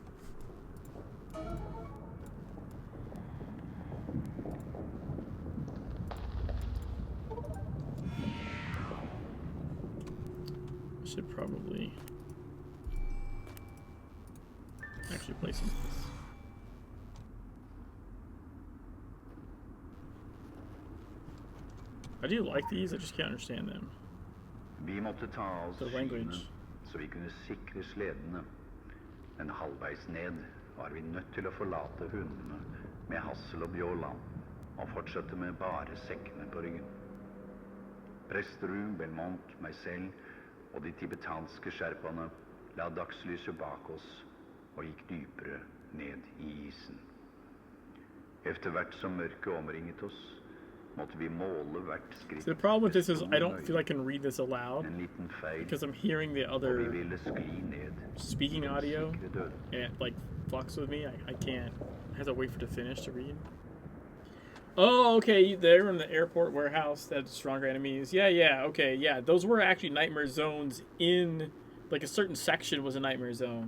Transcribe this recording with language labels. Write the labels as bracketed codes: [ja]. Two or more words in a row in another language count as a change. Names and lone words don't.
[en] Should probably actually play some of this. I do like these, I just can't understand them. [no] Vi måtte ta av oss [en] The language. [no] skyene, så vi kunne sikre sledene. Men halvveis ned var vi nødt til å forlate hundene med Hassel og Bjåland, og fortsette med bare sekkene på ryggen. Presterud, Belmont, meg selv og de tibetanske sherpaene la dagslyset bak oss og gikk dypere ned i isen. Efter hvert som mørket omringet oss, måtte vi måle hvert skritt. [en] So the problem with this is I don't feel I can read this aloud [no] En liten feil, [en] because I'm hearing the [no] og vi [en] other [no] ville skli ned. [en] speaking audio [no] Sikre døden. [en] and it like fucks with me. I can't. I have to wait for it to finish to read. Oh, okay. They're in the airport warehouse. That's stronger enemies. Yeah. Okay, yeah. Those were actually nightmare zones in, like, a certain section was a nightmare zone.